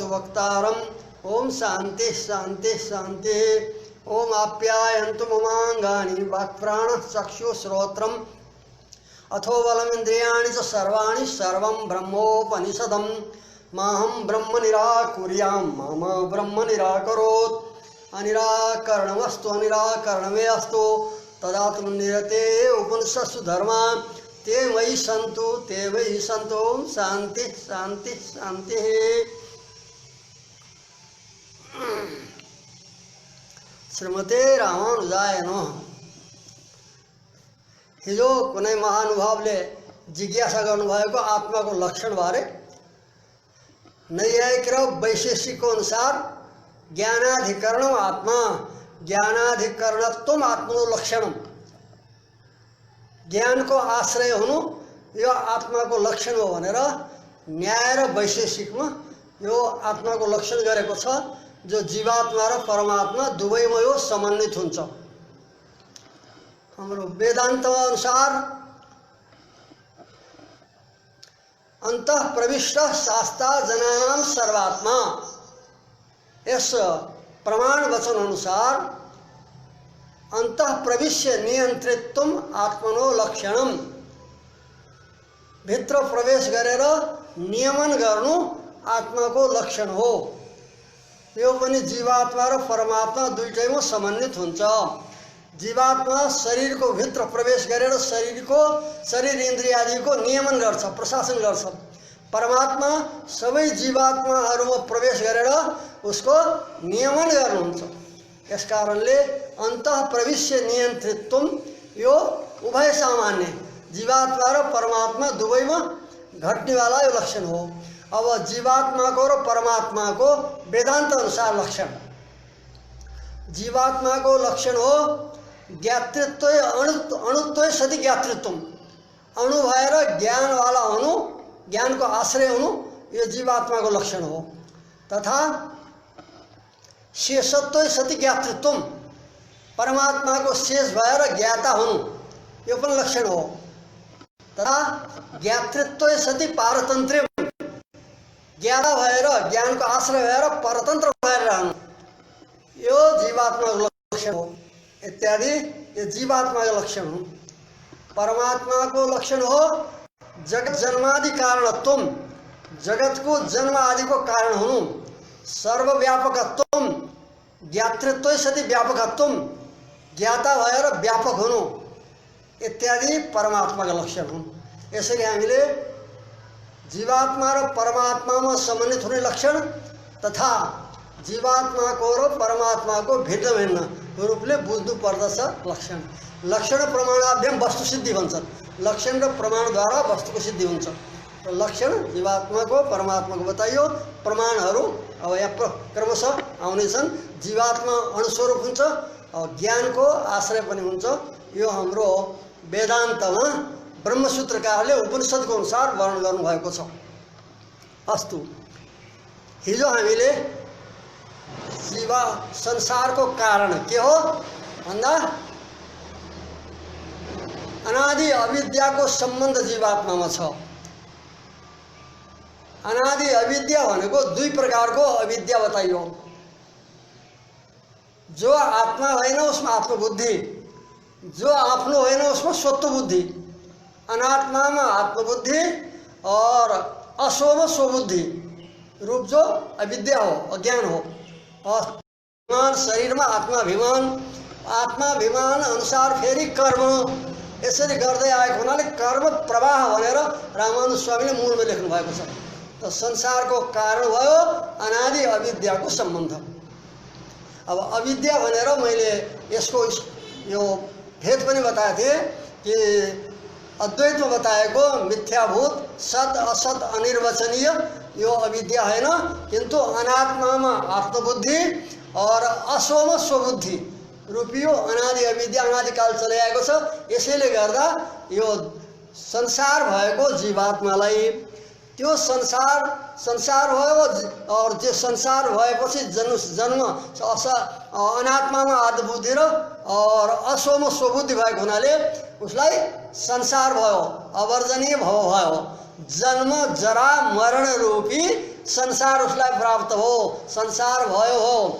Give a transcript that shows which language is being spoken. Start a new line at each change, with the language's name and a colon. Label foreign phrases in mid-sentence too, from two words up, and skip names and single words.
Sanskrit: वक्तारम् ओम शांति शांति शांति ओम आप्यायन्तु ममांगानि वाक्प्राण चक्षुश्रोत्रम् अथो बलमिन्द्रियाणि च सर्वाणि सर्वं ब्रह्मोपनिषदं माहं ब्रह्म निराकुर्यां मम ब्रह्म निराकरोत् अनिराकरणमस्तु अनिराकरणमे अस्तु तदात्मनिरते उपनिषत्सु धर्मा ते मयि सन्तु शांति शांति शांति। श्रीमते रामानुजाय नमः।
Nepali: हिजो कुनै महानुभावले जिज्ञासा गर्नुभएको आत्माको लक्षण बारे नैयायिक र वैशेषिकको अनुसार
Sanskrit: ज्ञानाधिकरणम आत्मा ज्ञानाधिकरणत्वम आत्मनो लक्षणम
Nepali: ज्ञानको आश्रय हुनु यो आत्माको लक्षण हो भनेर न्याय र वैशेषिकमा यो आत्माको लक्षण गरेको छ जो जीवात्मा र परमात्मा दुवैमा यो समन्वित हुन्छ। हाम्रो वेदान्त अनुसार
Sanskrit: अंतः प्रविष्ट शास्ता जनानां सर्वात्मा
Nepali: यस प्रमाण वचन अनुसार
Sanskrit: अंतः प्रविश्य नियन्त्रित्वम आत्मनो लक्षणम
Nepali: भित्र प्रवेश गरेर नियमन गर्नु आत्माको लक्षण हो। यो पनि जीवात्मा र परमात्मा दुईटैमा समन्वित हुन्छ। जीवात्मा शरीर को भित्र प्रवेश गरेर शरीर इन्द्रियादिको नियमन गर्छ प्रशासन गर्छ। परमात्मा सबै जीवात्माहरूमा प्रवेश गरेर उसको नियमन गर्नुहुन्छ। यसकारणले
Sanskrit: अंतः प्रविश्य नियन्त्रित्वम
Nepali: यो उभय सामान्य जीवात्मा र परमात्मा दुवैमा घट्नेवाला यो लक्षण हो। अब जीवात्मा को र परमात्मा को वेदांत अनुसार लक्षण जीवात्मा को लक्षण हो
Sanskrit: ज्ञातृत्व अणुत्व सति ज्ञातृत्व
Nepali: अणु भएर ज्ञान वाला हुनु ज्ञान को आश्रय हुनु यो जीवात्मा को लक्षण हो। तथा
Sanskrit: शेषत्व सति ज्ञातृत्व
Nepali: परमात्मा को शेष भएर ज्ञाता हुनु यो पनि लक्षण हो। तथा
Sanskrit: ज्ञातृत्व सति पारतन्त्र्य
Nepali: ज्ञाता भएर ज्ञान को आश्रय भएर परतन्त्र भएर रहनु यो जीवात्मा को लक्षण हो। इत्यादि ये जीवात्मा का लक्षण हो। परमात्मा को लक्षण हो
Sanskrit: जगत जन्मादि कारणत्वम
Nepali: जगत को जन्म आदि को कारण हुनु सर्वव्यापकत्वम
Sanskrit: ज्ञातृत्व सति व्यापकत्वम
Nepali: ज्ञाता भएर व्यापक हुनु इत्यादि परमात्मा का लक्षण हो। यसरी हामीले जीवात्मा र परमात्मा में समन्वित हुने लक्षण तथा जीवात्मा को र परमात्मा को भिन्न भिन्न रूपले बुझ्नु पर्दछ।
Sanskrit: लक्षण लक्षण प्रमाणाभ्याम वस्तु सिद्धि
Nepali: भन्छ। लक्षण र प्रमाण द्वारा वस्तु को सिद्धि हुन्छ। तो लक्षण जीवात्मा को परमात्मा को बताइयो प्रमाणहरू अब यहाँ क्रमशः आउनेछन्। जीवात्मा अणुस्वरूप हुन्छ और ज्ञान को आश्रय पनि हुन्छ। यो हाम्रो वेदान्तमा ब्रह्मसूत्रकारले उपनिषदको अनुसार वर्णन गर्नुभएको छ। अस्तु हिजो हामीले जीवा संसार को कारण के हो भन्दा अनादि अविद्या को संबंध जीवात्मा में छ। अनादि अविद्या भनेको दुई प्रकार को अविद्या बताइयो। जो आत्मा होइन उसमें आत्मबुद्धि जो आफ्नो होइन उसमें स्वत्व बुद्धि। अनात्मा में आत्मबुद्धि और असोम स्वबुद्धि रूप जो अविद्या हो, अज्ञान हो, और शरीर में आत्माभिमान अनुसार फेरि कर्म यसरी गर्दै आएको हुनाले कर्म प्रवाह भनेर रामानुज स्वामीले मूलमा लेख्नु भएको छ। त संसारको कारण भयो अनादि अविद्याको सम्बन्ध। अब अविद्या भनेर मैले यसको यो भेद पनि बताएको थिएँ कि अद्वैतमा बताएको मिथ्याभूत सत असत अनिर्वचनीय यो अविद्या हैन, किन्तु अनात्मामा आत्मबुद्धि और असोम स्वबुद्धि रूपी यो अनादि अविद्या अनादिकाल चलिआएको छ। यसैले गर्दा यो संसार भएको जीवात्मालाई त्यो संसार भयो और त्यो संसार भएपछि जन्म अनात्मामा आत्मबुद्धि र और असोम स्वबुद्धि भएको हुनाले उसलाई संसार भयो, अवर्जनीय भव भयो, जन्म जरा मरण रूपी संसार उसलाई प्राप्त हो, संसार भयो हो।